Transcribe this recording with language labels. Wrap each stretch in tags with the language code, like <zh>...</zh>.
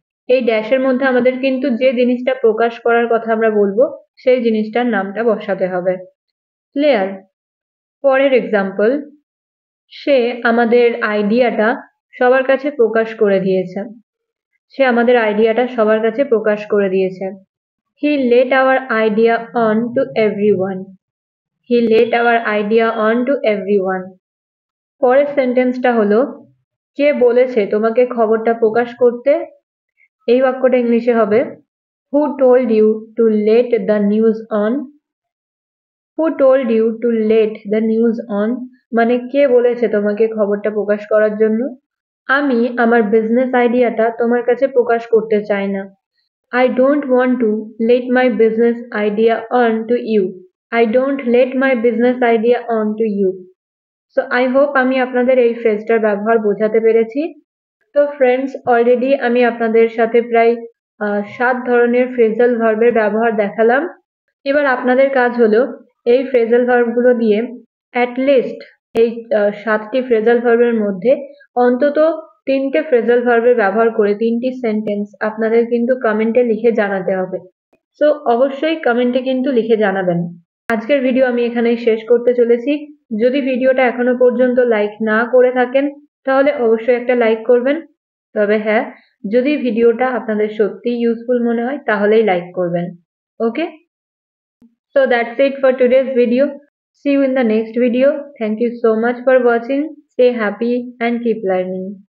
<bn>এই ড্যাশের মধ্যে আমাদের কিন্তু যে জিনিসটা প্রকাশ করার কথা আমরা বলবো সেই জিনিসটার নামটা বসাতে হবে। ক্লিয়ার? পরের এক্সাম্পল, সে আমাদের আইডিয়াটা সবার কাছে প্রকাশ করে দিয়েছে। সে আমাদের আইডিয়াটা সবার কাছে প্রকাশ করে দিয়েছে।</bn> <en>He let our idea on to everyone. He let our idea on to everyone.</en> <bn>পরের সেন্টেন্সটা হলো কে বলেছে তোমাকে খবরটা প্রকাশ করতে? এই বাক্যটা ইংলিশে হবে</bn> <en>Who told you to let the news on? Who told you to let the news on?</en> <bn>মানে কে বলেছে তোমাকে খবরটা প্রকাশ করার জন্য? আমি আমার বিজনেস আইডিয়াটা তোমার কাছে প্রকাশ করতে চাই না।</bn> <en>I don't want to let my business idea on to you. I don't let my business idea on to you. So I hope</en> <bn>আমি আপনাদের এই ফ্রেজটার ব্যবহার বোঝাতে পেরেছি। তো ফ্রেন্ডস, অলরেডি আমি আপনাদের সাথে প্রায় 7 ধরনের ফ্রেজাল ভার্বের ব্যবহার দেখালাম। এবার আপনাদের কাজ হলো এই ফ্রেজাল ভার্বগুলো দিয়ে অ্যাট লিস্ট এই 7টি ফ্রেজাল ভার্বের মধ্যে অন্তত 3টে ফ্রেজাল ভার্বের ব্যবহার করে 3টি সেন্টেন্স আপনাদের কিন্তু কমেন্টে লিখে জানাতে হবে। সো অবশ্যই কমেন্টে কিন্তু লিখে জানাবেন। আজকের ভিডিও আমি এখানেই শেষ করতে চলেছি। যদি ভিডিওটা এখনো পর্যন্ত লাইক না করে থাকেন তাহলে অবশ্যই একটা লাইক করবেন। তবে হ্যাঁ, যদি ভিডিওটা আপনাদের সত্যিই ইউজফুল মনে হয় তাহলেই লাইক করবেন। ওকে?</bn> <en>So that's it for today's video. See you in the next video. Thank you so much for watching. Stay happy and keep learning.</en>